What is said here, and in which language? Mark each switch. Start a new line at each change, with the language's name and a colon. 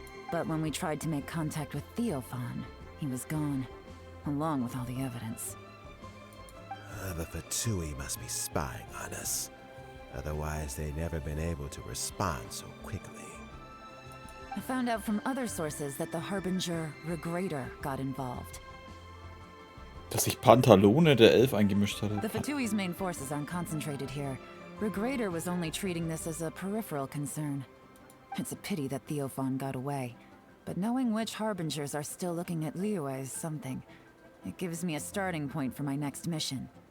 English: But when we tried to make contact with Theophan, he was gone, along with all the evidence. The Fatui must be spying on us. Otherwise, they'd never been able to respond so quickly. I found out from other sources that the Harbinger Regrader got involved.
German: Dass sich Pantalone der Elf eingemischt hatte.
English: The Fatui's main forces aren't concentrated here. Regrader was only treating this as a peripheral concern. It's a pity that Theophan got away. But knowing which Harbingers are still looking at Liyue is something. It gives me a starting point for my next mission.